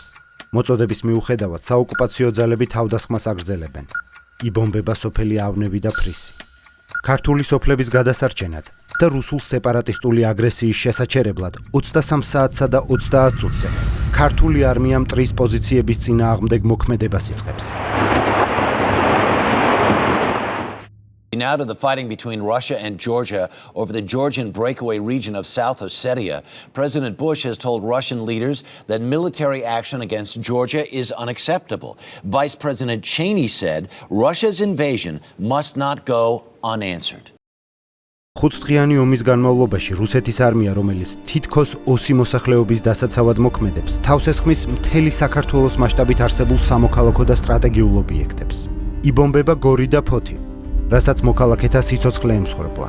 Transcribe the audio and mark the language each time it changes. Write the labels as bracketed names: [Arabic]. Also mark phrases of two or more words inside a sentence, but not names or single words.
[Georgian] მოწოდების მიუხედავად საოკუპაციო ძალები თავდასხმას აგრძელებენ. იბომბება სოფელი ავნევი და ფრისი. ქართული სოფლების გადასარჩენად და რუსულ სეპარატისტული აგრესიის შესაჩერებლად 23 საათსა და 30 წუთზე ქართული არმია მტრის პოზიციების წინააღმდეგ მოქმედებას იწყებს. [English] Now to the fighting between Russia and Georgia over the Georgian breakaway region of South Ossetia. President Bush has told Russian leaders that military action against Georgia is unacceptable. Vice President Cheney said Russia's invasion must not go unanswered. [Georgian] 5 დღიანი ომის განმავლობაში რუსეთის არმია, რომელიც თითქოს 20 მოსახლეობის დასაცავად მოქმედებს, თავს ესხმის მთელი საქართველოს მასშტაბით არსებულ სამოქალაქო და სტრატეგიულ ობიექტებს. იბომბება გორი და ფოთი, რასაც მოქალაქეთა სიცოცხლე ემსხვერპლა.